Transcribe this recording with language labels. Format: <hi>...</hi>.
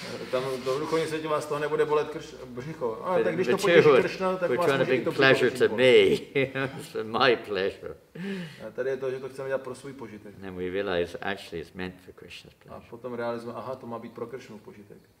<cs>Tam v duchovním světě vás toho nebude bolet břicho. A tak když to potěší Krishna, tak vás může i to</cs> <en>pleasure to me. It's for my pleasure.</en> <cs>A tady je to, že to chceme dělat pro svůj požitek.</cs> <en>And then we realize actually it's meant for Krishna's pleasure.</en> <cs>A potom realizujeme, aha, to má být pro Krishnův požitek.</cs>